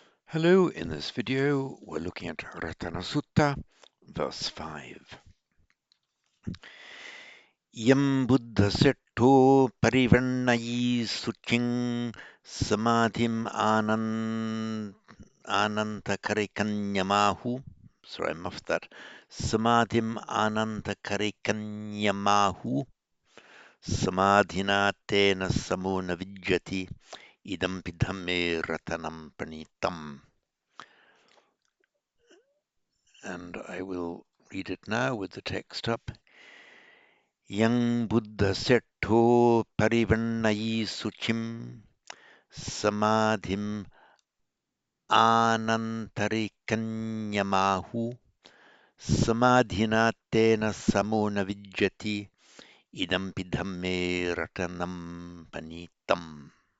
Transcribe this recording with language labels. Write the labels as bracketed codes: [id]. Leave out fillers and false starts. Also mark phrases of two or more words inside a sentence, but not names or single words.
[en] Hello, in this video we're looking at Ratana Sutta, verse 5. [pi] Yam buddha setto parivarnayi suching samadhim anantakarikanyamahu. [en] Sorry, I muffed that. [pi] Samadhim anantakarikanyamahu samadhina tena samona vijjati idam pidhamme ratanam pranitam. [en] And I will read it now with the text up. [pi] Yang Buddha setto parivarnayi suchim samadhim anantarikanyamahu samadhina tena samona vijjati idam pidhamme ratanam panitam.